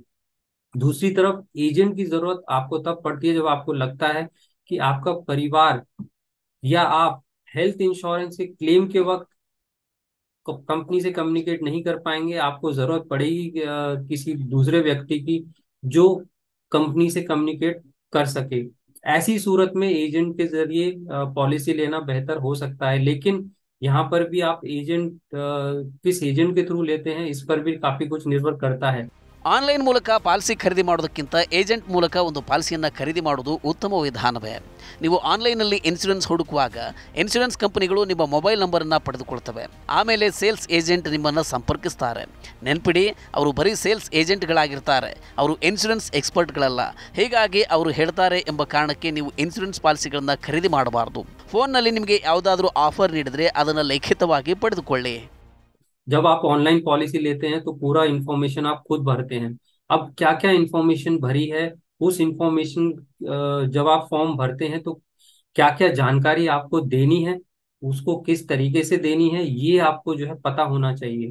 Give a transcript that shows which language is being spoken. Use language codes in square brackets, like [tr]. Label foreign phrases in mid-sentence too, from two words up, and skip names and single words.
[hi] दूसरी तरफ एजेंट की जरूरत आपको तब पड़ती है जब आपको लगता है कि आपका परिवार या आप [en] health insurance [hi] के क्लेम के वक्त कंपनी से कम्युनिकेट नहीं कर पाएंगे, आपको जरूरत पड़ेगी किसी दूसरे व्यक्ति की जो कंपनी से कम्युनिकेट कर सके। ऐसी सूरत में एजेंट के जरिए पॉलिसी लेना बेहतर हो सकता है। लेकिन यहाँ पर भी आप एजेंट किस एजेंट के थ्रू लेते हैं इस पर भी काफी कुछ निर्भर करता है। [kn] ಆನ್ಲೈನ್ ಮೂಲಕ ಪಾಲಿಸಿ ಖರೀದಿ ಮಾಡೋದಕ್ಕಿಂತ ಏಜೆಂಟ್ ಮೂಲಕ ಒಂದು ಪಾಲಿಸಿಯನ್ನು ಖರೀದಿ ಮಾಡೋದು ಉತ್ತಮ ವಿಧಾನವೇ. ನೀವು ಆನ್ಲೈನ್ನಲ್ಲಿ ಇನ್ಶೂರೆನ್ಸ್ ಹುಡುಕುವಾಗ ಇನ್ಶೂರೆನ್ಸ್ ಕಂಪನಿಗಳು ನಿಮ್ಮ ಮೊಬೈಲ್ ನಂಬರನ್ನು ಪಡೆದುಕೊಳ್ತವೆ. ಆಮೇಲೆ [en] sales agent [kn] ನಿಮ್ಮನ್ನು ಸಂಪರ್ಕಿಸ್ತಾರೆ. ನೆನ್ಪಿಡಿ, ಅವರು ಬರೀ ಸೇಲ್ಸ್ ಏಜೆಂಟ್ಗಳಾಗಿರ್ತಾರೆ, ಅವರು ಇನ್ಶೂರೆನ್ಸ್ ಎಕ್ಸ್ಪರ್ಟ್ಗಳಲ್ಲ. ಹೀಗಾಗಿ ಅವರು ಹೇಳ್ತಾರೆ ಎಂಬ ಕಾರಣಕ್ಕೆ ನೀವು ಇನ್ಶೂರೆನ್ಸ್ ಪಾಲಿಸಿಗಳನ್ನು ಖರೀದಿ ಮಾಡಬಾರ್ದು. ಫೋನ್ನಲ್ಲಿ ನಿಮಗೆ ಯಾವುದಾದ್ರೂ ಆಫರ್ ನೀಡಿದರೆ ಅದನ್ನು ಲಿಖಿತವಾಗಿ ಪಡೆದುಕೊಳ್ಳಿ. [hi] जब आप [en] online policy [hi] लेते हैं तो पूरा इंफॉर्मेशन आप खुद भरते हैं। अब क्या क्या इंफॉर्मेशन भरी है, उस इंफॉर्मेशन जब आप फॉर्म भरते हैं तो क्या क्या जानकारी आपको देनी है, उसको किस तरीके से देनी है, ये आपको जो है पता होना चाहिए।